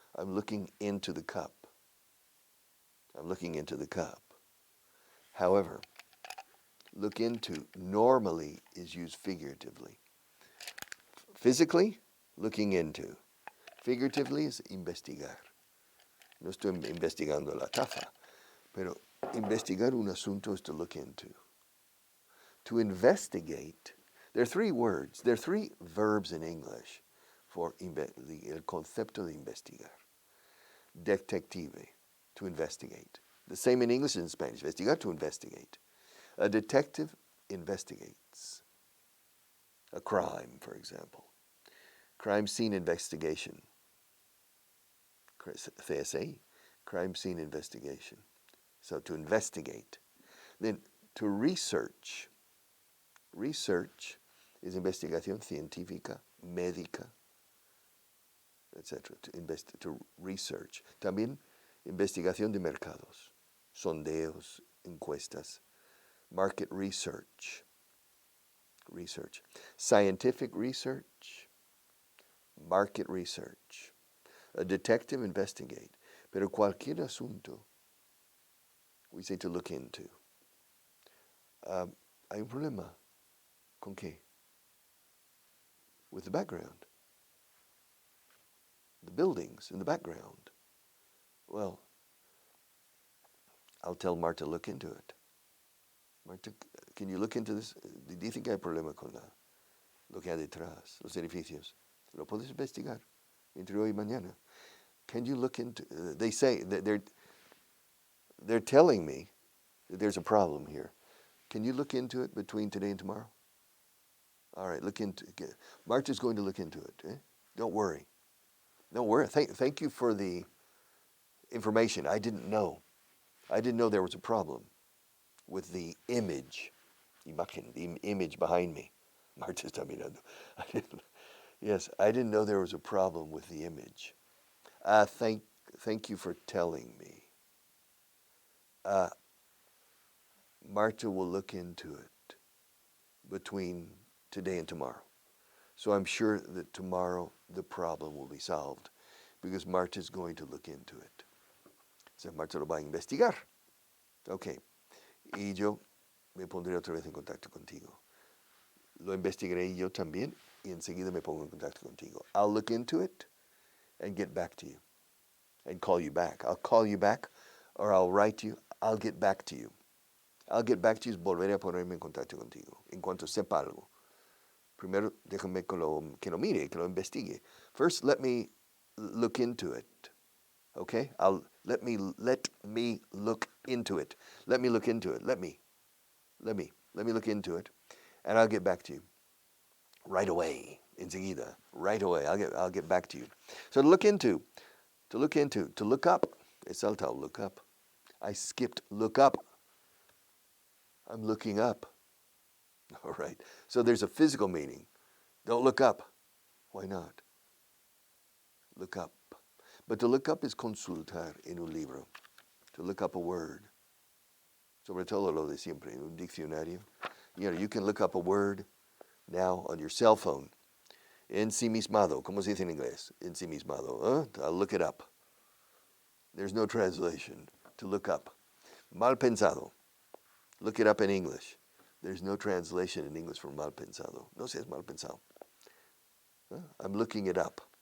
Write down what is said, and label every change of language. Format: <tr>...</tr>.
<en>I'm looking into the cup. I'm looking into the cup. However, look into normally is used figuratively. Physically, looking into. Figuratively is investigar.</en> <es>No estoy investigando la taza, pero investigar un asunto</es> <en>is to look into. To investigate, there are three words, there are three verbs in English for</en> <es>el concepto de investigar.</es> <en>Detective, to investigate. The same in English and in Spanish. Investigar, to investigate. A detective investigates a crime, for example. Crime scene investigation. CSA, crime scene investigation. So to investigate. Then to research. Research is</en> <es>investigación científica, médica, etc.</es> <en>To research.</en> <es>También investigación de mercados, sondeos, encuestas,</es> <en>market research. Research. Scientific research, market research. A detective investigate.</en> <es>Pero cualquier asunto,</es> <en>we say to look into.</en> <es>Hay un problema. ¿Con qué?</es> <en>With the background. The buildings in the background. Well, I'll tell Marta to look into it. Marta, can you look into this? Do you think</en> <es>hay problema con lo que hay detrás, los edificios? Lo puedes investigar entre hoy y mañana.</es> <en>Can you look into? They say that they're telling me that there's a problem here. Can you look into it between today and tomorrow? All right, look into it. Marta's going to look into it. Eh? Don't worry. Don't worry. Thank you for the information. I didn't know. I didn't know there was a problem with the image Imagen, the image behind me.</en> <es>Marta está mirando.</es> <en>Yes, I didn't know there was a problem with the image. Thank you for telling me. Marta will look into it between today and tomorrow. So I'm sure that tomorrow the problem will be solved because Marta is going to look into it.</en> <es>So Marta lo va a investigar. Ok. Y yo me pondré otra vez en contacto contigo. Lo investigaré yo también y enseguida me pongo en contacto contigo.</es> <en>I'll look into it and get back to you and call you back. I'll call you back or I'll write you. I'll get back to you. I'll get back to you</en> <es>es volveré a ponerme en contacto contigo en cuanto sepa algo. Primero déjame que lo mire, que lo investigue.</es> <en>First, let me look into it. Okay? Let me look into it. Let me look into it. Let me look into it, and I'll get back to you right away. Enseguida, right away. I'll get back to you. So to look up.</en> <es>He saltado</es> <en>look up. I skipped look up. I'm looking up. All right. So there's a physical meaning. Don't look up. Why not? Look up. But to look up is</en> <es>consultar en un libro.</es> <en>To look up a word.</en> <es>Sobre todo lo de siempre, en un diccionario.</es> <en>You can look up a word now on your cell phone.</en> <es>Ensimismado. ¿Cómo se dice en inglés? Ensimismado.</es> <en>I'll look it up. There's no translation. To look up. Mal pensado. Look it up in English. There's no translation in English for mal pensado.</en> <es>No seas mal pensado.</es> <en>I'm looking it up.</en>